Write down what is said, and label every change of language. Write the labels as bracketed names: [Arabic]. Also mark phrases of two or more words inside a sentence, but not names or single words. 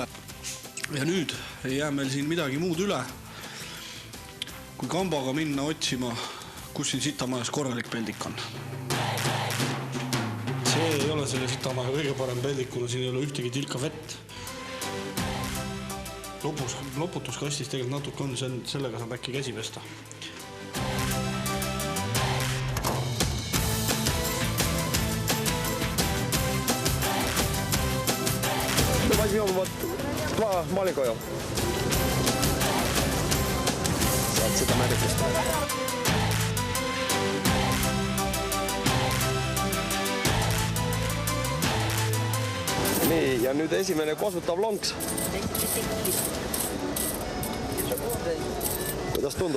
[Estonian] Ja nüüd ei jää meil siin midagi muud üle, kui kambaga minna otsima, kus siin Sitamajas korralik peldik on. See ei ole selle Sitamaja kõige parem peldik, kuna siin ei ole ühtegi tilka vett. Loputuskastis tegelikult natuke on, sellega saab äkki käsi pesta. [Russian] Возьмем вот 2 маленького. [Estonian] Saad seda märgist. Nii, ja nüüd esimene kosutav lonks. Kuidas tundub?